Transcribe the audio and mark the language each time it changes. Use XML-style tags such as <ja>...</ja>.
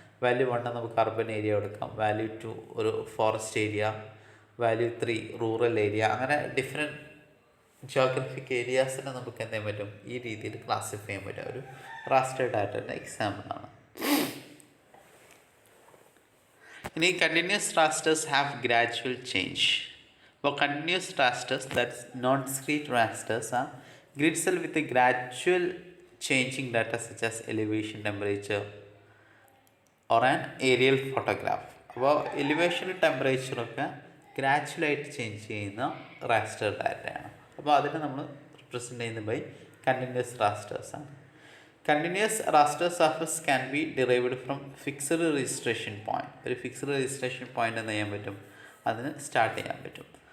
<ml>Value 1 നമുക്ക് urban area കൊടുക്കാം, value 2 ഒരു forest area, value 3 rural area, അങ്ങനെ ഡിഫറെൻറ്റ് ജിയോഗ്രഫിക് ഏരിയാസിനെ നമുക്ക് എന്ത് ചെയ്യാൻ പറ്റും, ഈ രീതിയിൽ ക്ലാസിഫൈ ചെയ്യാൻ പറ്റും. ഒരു റാസ്റ്റർ ഡാറ്റയുടെ എക്സാമ്പിളാണ്.</ml> <en>ഇനി continuous rasters have gradual change. അപ്പോൾ continuous rasters, that's non discrete rasters, are grid cell with a gradual changing data such as elevation, temperature or an aerial photograph.</en> <ml>അപ്പോൾ എലിവേഷനും ടെമ്പറേച്ചറൊക്കെ ഗ്രാജുവലായിട്ട് ചേഞ്ച് ചെയ്യുന്ന റാസ്റ്റർ ഡാറ്റയാണ്. അപ്പോൾ അതിനെ നമ്മൾ റിപ്രസെൻ്റ് ചെയ്യുന്നത് by continuous റാസ്റ്റേഴ്സാണ്.</ml> <en>Continuous raster surface can be derived from fixed registration point.</en> <ml>ഒരു fixed registration point എന്ന് ചെയ്യാൻ പറ്റും, അതിന് സ്റ്റാർട്ട് ചെയ്യാൻ പറ്റും.</ml>